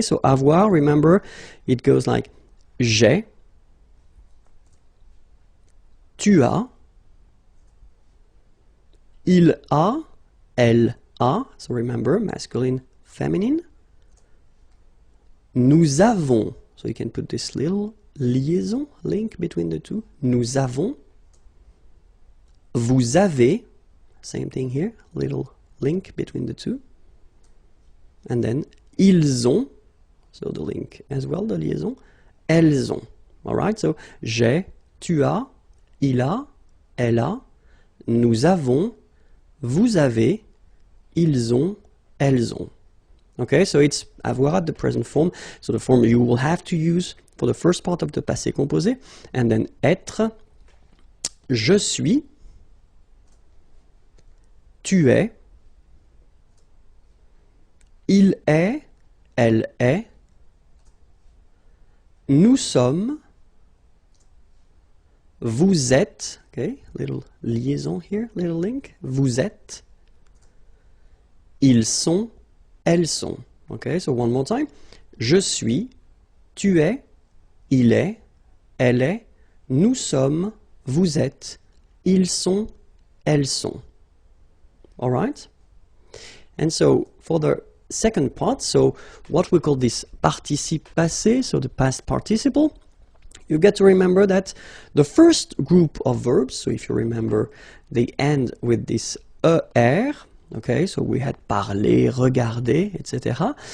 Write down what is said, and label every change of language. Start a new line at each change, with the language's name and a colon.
English: So avoir, remember, it goes like
French: j'ai, tu as, il a, elle a,
English: so remember, masculine, feminine,
French: nous avons, so you can put this little liaison, link between the two. Nous avons. Vous avez.
English: Same thing here. Little link between the two. And then
French: ils ont.
English: So the link as well, the liaison.
French: Elles ont.
English: Alright, so
French: j'ai, tu as, il a, elle a, nous avons, vous avez, ils ont, elles ont.
English: Okay, so it's avoir at the present form. So the form you will have to use for the first part of the passé composé, and then être,
French: je suis, tu es, il est, elle est, nous sommes, vous êtes, okay, little liaison here, little link, vous êtes, ils sont, elles sont. Okay, so one more time, je suis, tu es, il est, elle est, nous sommes, vous êtes, ils sont, elles sont.
English: All right? And so for the second part, so what we call this participe passé, so the past participle, you get to remember that the first group of verbs, so if you remember, they end with this er, okay, so we had parler, regarder, etc.